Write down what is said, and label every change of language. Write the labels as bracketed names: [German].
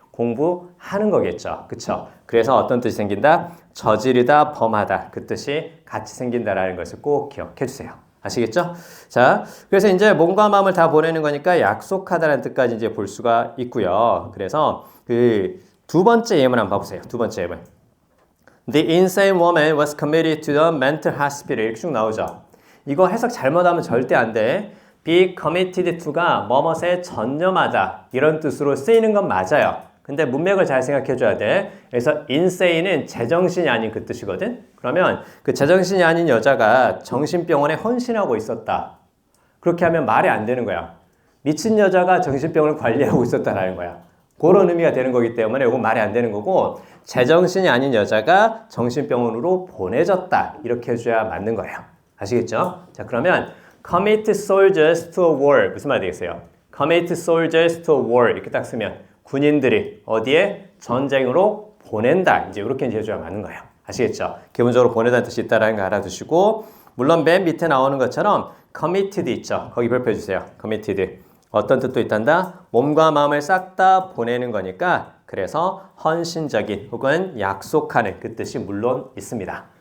[Korean] 공부하는 거겠죠. 그쵸? 그래서 어떤 뜻이 생긴다? 저지르다, 범하다. 그 뜻이 같이 생긴다라는 것을 꼭 기억해 주세요. 아시겠죠? 자, 그래서 이제 몸과 마음을 다 보내는 거니까 약속하다라는 뜻까지 이제 볼 수가 있고요. 그래서 그 두 번째 예문 한번 봐보세요. 두 번째 예문. [English] The insane woman was committed to the mental hospital. [Korean] 이렇게 쭉 나오죠. 이거 해석 잘못하면 절대 안 돼. be committed to가 뭐뭇에 전념하다 이런 뜻으로 쓰이는 건 맞아요. 근데 문맥을 잘 생각해 줘야 돼. 그래서 insane은 제정신이 아닌 그 뜻이거든. 그러면 그 제정신이 아닌 여자가 정신병원에 헌신하고 있었다. 그렇게 하면 말이 안 되는 거야. 미친 여자가 정신병을 관리하고 있었다라는 거야. 그런 의미가 되는 거기 때문에 이건 말이 안 되는 거고, 제정신이 아닌 여자가 정신병원으로 보내졌다. 이렇게 해줘야 맞는 거예요. 아시겠죠? [English] 자, 그러면 commit soldiers to a war. [Korean] 무슨 말 되겠어요? [English] commit soldiers to a war. [Korean] 이렇게 딱 쓰면 군인들이 어디에? 전쟁으로 보낸다. 이제 이렇게 해줘야 맞는 거예요. 아시겠죠? 기본적으로 보내다는 뜻이 있다는 거 알아두시고, 물론 맨 밑에 나오는 것처럼 committed 있죠? 거기 별표해 주세요. committed. 어떤 뜻도 있단다? 몸과 마음을 싹 다 보내는 거니까 그래서 헌신적인 혹은 약속하는 그 뜻이 물론 있습니다.